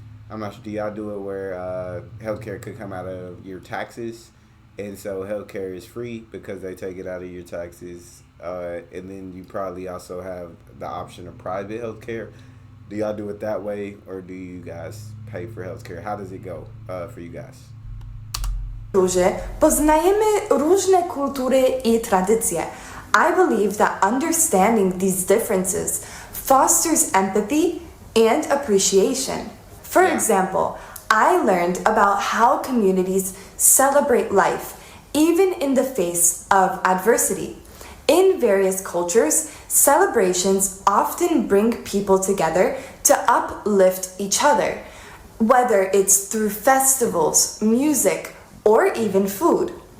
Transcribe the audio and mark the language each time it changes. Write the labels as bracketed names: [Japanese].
[English] I'm not sure. Do y'all do it where healthcare could come out of your taxes, and so healthcare is free because they take it out of your taxes, and then you probably also have the option of private healthcare. Do y'all do it that way, or do you guys pay for healthcare? How does it go for you guys? [Polish] Poznajemy różne kultury I tradycje. [English] I believe that understanding these differences fosters empathy and appreciation. For example, I learned about how communities celebrate life even in the face of adversity. In various cultures, celebrations often bring people together to uplift each other, whether it's through festivals, music, or even food.